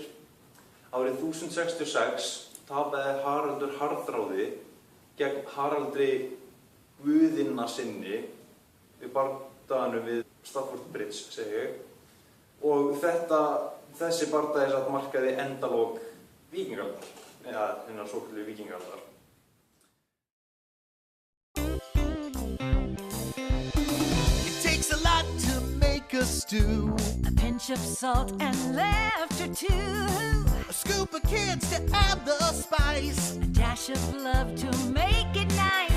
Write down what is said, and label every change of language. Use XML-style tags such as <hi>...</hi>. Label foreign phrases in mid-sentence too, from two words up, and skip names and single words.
<is>Árið 1066 tapaði Haraldur Harðráði gegn Haraldri guðinna sinni við bardaganum við Stafford Bridge, segi ég. Og þessi bardagi satt markaði endalok víkingaldar, eða hennar svokölluðu víkingaldar.</is> <en>It takes a lot to make a stew. A pinch of salt and laughter too. A scoop of kids to add the spice. A dash of love to make it nice.</en>